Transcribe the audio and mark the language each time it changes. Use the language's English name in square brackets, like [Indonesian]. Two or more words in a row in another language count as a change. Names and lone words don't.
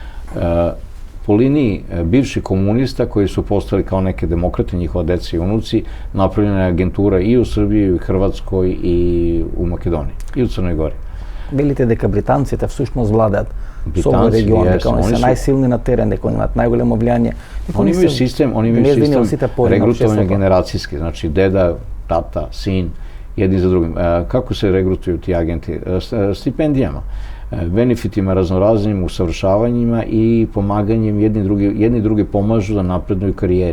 [Serbian] Po liniji bivših komunista koji su postali kao neke demokrate, njihova deca i unuci, napravljena je agentura i u Srbiji, i u Hrvatskoj, i u Makedoniji, i u Crnoj Gori. [Macedonian] Велите дека британците всушност владеат со овој регион, дека они се најсилни на терен, дека они имаат најголемо влијание. [Serbian] Oni imaju sistem regrutovanja generacijski, znači deda, tata, sin, jedni za drugim. Kako se regrutuju ti agenti? Stipendijama, benefitima raznoraznim, usavršavanjima i pomaganjem jedni drugi pomažu da napreduju karijeri.